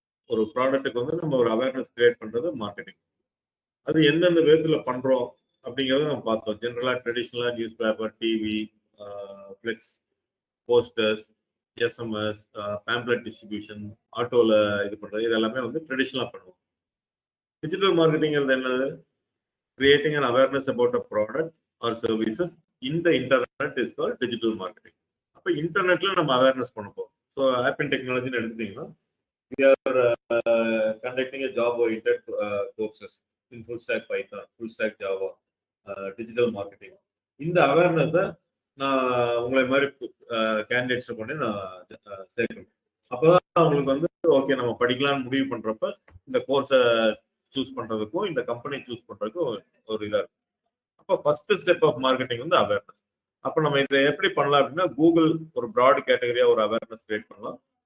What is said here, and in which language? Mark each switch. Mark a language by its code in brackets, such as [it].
[ta] ஒரு ப்ராடக்ட்டுக்கு வந்து நம்ம ஒரு அவேர்னஸ் கிரியேட் பண்றது மார்க்கெட்டிங். அது எந்தெந்த விதத்துல பண்றோம் அப்படிங்கறத நம்ம பார்த்தோம். ஜென்ரலா ட்ரெடிஷனலா news paper, TV, flex, posters, SMS, pamphlet distribution, ஆட்டோல இது பண்றது, இது எல்லாமே வந்து ட்ரெடிஷனலா பண்ணுவோம். டிஜிட்டல் மார்க்கெட்டிங்கிறது என்னது? [en] Creating an awareness about a product or services in the internet is called digital marketing. [ta] அப்ப இன்டர்நெட்ல நம்ம அவேர்னஸ் பண்ண போறோம். ஸோ ஆப் அண்ட் டெக்னாலஜின்னு எடுத்துட்டீங்கன்னா, [en] we are conducting a job oriented courses in full stack Python, full stack Java, digital marketing. [ta] இந்த அவேர்னஸை நான் உங்களை மாதிரி கேண்டிடேட்ஸ் கொண்டு நான் சேர்க்கணும். அப்போதான் அவங்களுக்கு வந்து ஓகே நம்ம படிக்கலாம்னு முடிவு பண்றப்ப இந்த கோர்ஸை சூஸ் பண்றதுக்கும் இந்த கம்பெனி சூஸ் பண்றதுக்கும் ஒரு இதா இருக்கும். அப்போ ஃபர்ஸ்ட் ஸ்டெப் ஆஃப் மார்க்கெட்டிங் வந்து அவேர்னஸ். அப்போ நம்ம இதை எப்படி பண்ணலாம் அப்படின்னா, கூகுள் ஒரு ப்ராட் கேட்டகரியா ஒரு அவேர்னஸ் கிரியேட் பண்ணலாம்.